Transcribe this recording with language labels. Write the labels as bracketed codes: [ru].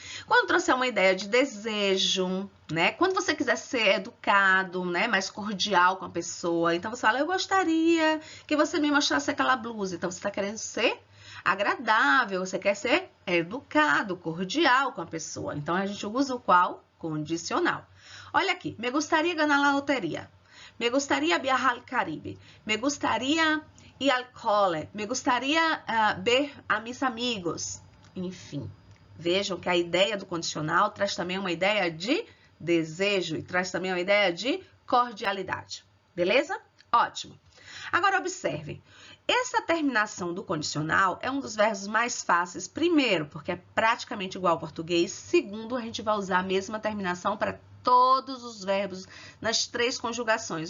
[pt] Quando trouxer uma ideia de desejo, né? Quando você quiser ser educado, né? Mais cordial com a pessoa. Então, você fala, eu gostaria que você me mostrasse aquela blusa. Então, você está querendo ser agradável, você quer ser educado, cordial com a pessoa. Então, a gente usa o qual? Condicional. [es] Olha aqui, me gustaría ganar la lotería. Me gustaría viajar al Caribe. Me gustaría ir al cole. Me gustaría ver a mis amigos. [pt] Enfim, vejam que a ideia do condicional traz também uma ideia de desejo e traz também uma ideia de cordialidade. Beleza? Ótimo. Agora, observem. Essa terminação do condicional é um dos verbos mais fáceis, primeiro, porque é praticamente igual ao português, segundo, a gente vai usar a mesma terminação para todos os verbos nas três conjugações.